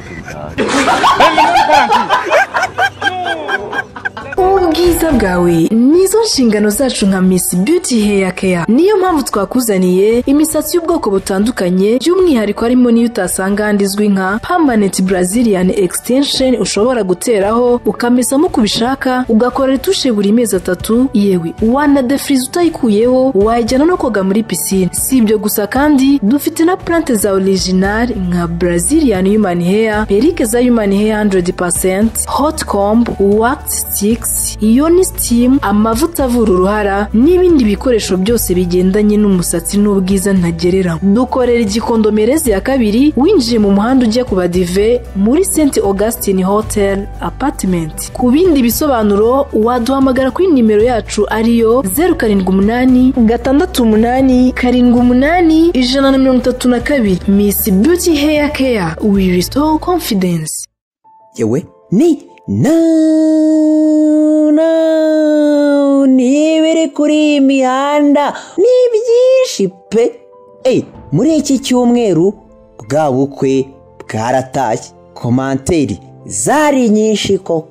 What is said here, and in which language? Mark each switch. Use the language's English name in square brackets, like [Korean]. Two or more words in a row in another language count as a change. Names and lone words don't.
[Kinyarwanda] Ubwiza bwawe ni nizo nshingano zacu nka Miss Beauty Hair Care. Niyo mpamvu twakuzaniye imisatsi y'ubwoko butandukanye by'umwihariko harimo niyo utasanga ahandi izwi nka [English] permanent Brazilian extension [Kinyarwanda] ushobora guteraho ukamesamo kubishaka ugakora retushe buri mezi 3 yewe wanadefrize utayikuyeho wajyana no koga muri piscine. Si ibyo gusa kandi dufite na plante za original nka [English] Brazilian human hair, [Kinyarwanda] perike za [English] human hair [Kinyarwanda] 100%, [English] hot comb, wax sticks, ioni steam, [Kinyarwanda] amavuta avura uruhara n'ibindi bikoresho byose bigendanye n'umusatsi n'ubwiza ntagerera. Dukorera Igikondo Merezi ya 2 winjiye mu muhanda ujya ku Badive muri St Augustine Hotel Apartment. Ku bindi bisobanuro waduhamagara kuri nimero yacu ariyo 078 68 78 132. [English] Miss Beauty Hair Care, we restore confidence. [Kinyarwanda] Yewe ni nibere kuri imihanda ni byinshi pe. Muri iki cyumweru bwa bukwe bwaratashye, komanteri zari nyinshi koko.